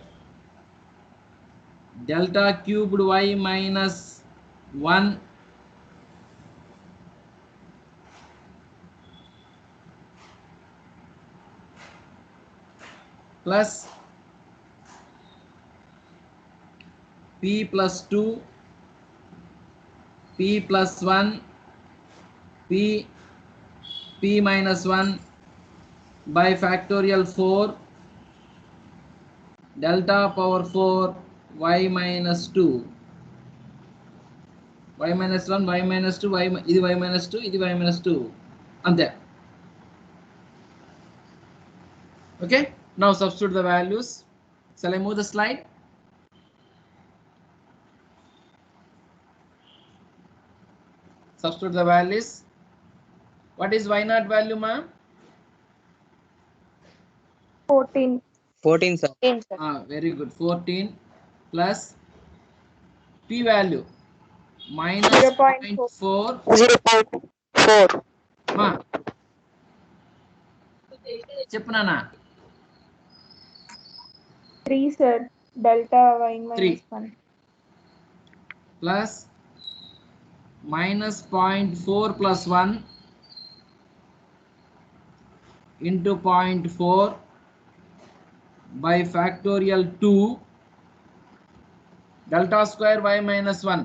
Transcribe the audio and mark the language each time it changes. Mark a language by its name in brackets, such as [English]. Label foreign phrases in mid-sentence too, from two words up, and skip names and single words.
[English] delta cubed y minus 1 plus p plus 2 p plus 1 p minus 1 by factorial 4 delta power 4 y minus 2 y minus 1 y minus 2 y, ఇది y minus 2 ఇది y minus 2 అంతే. Okay, now substitute the values. Shall I move the slide? Substitute the values. What is y naught value, ma'am? 14. 14 sir. Very good. 14 plus p value minus 0.4. 0.4. [Telugu] చెప్పనా [English] 3 sir. Delta y 3 minus 1. plus minus 0.4 plus 1 into 0.4 by factorial 2 delta square y minus 1